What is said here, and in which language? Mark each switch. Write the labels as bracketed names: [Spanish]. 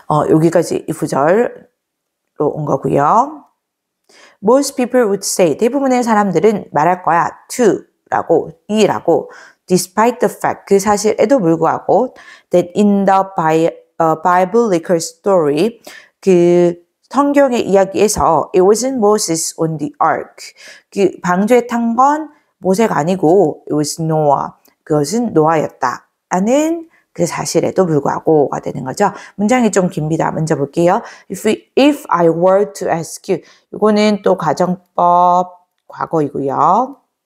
[Korean] 여기까지 이 구절로 온 거고요. [English] Most people would say, [Korean] 대부분의 사람들은 말할 거야. [English] to라고, [Korean] 이라고, [English] despite the fact, [Korean] 그 사실에도 불구하고, [English] that in the biblical story, [Korean] 그 성경의 이야기에서 [English] it wasn't Moses on the ark. [Korean] 그 방주에 탄 건 모세가 아니고 [English] it was Noah. [Korean] 그것은 노아였다. 라는 그 사실에도 불구하고가 되는 거죠. 문장이 좀 깁니다. 먼저 볼게요. [English] If I were to ask you. [Korean] 이거는 또 가정법 과거이고요.